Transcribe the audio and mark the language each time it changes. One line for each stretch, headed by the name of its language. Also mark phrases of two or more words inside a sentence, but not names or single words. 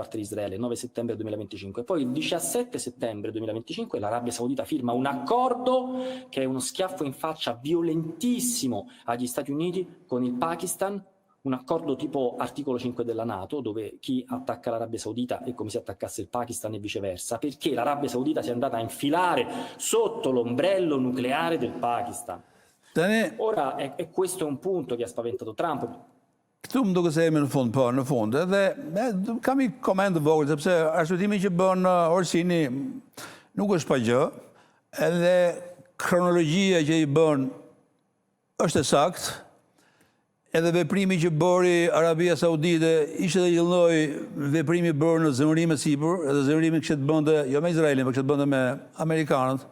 Italian: parte di Israele, 9 settembre 2025, poi il 17 settembre 2025 l'Arabia Saudita firma un accordo che è uno schiaffo in faccia violentissimo agli Stati Uniti con il Pakistan, un accordo tipo articolo 5 della NATO, dove chi attacca l'Arabia Saudita è come se attaccasse il Pakistan e viceversa, perché l'Arabia Saudita si è andata a infilare sotto l'ombrello nucleare del Pakistan. Ora è questo un punto che ha spaventato Trump.
Albanian: Këtu më duke se jemi në fund, edhe kam i koment të vogël, sepse arsyetimi që bën Orsini nuk është pa gjë, edhe kronologjia që i bën është e saktë, edhe veprimi që bëri Arabia Saudite ishte dhe një lloj veprimi bërë në zemërim e sipër, edhe zemërimi kishte të bënte jo me Izraelin, por kishte të bënte me amerikanët.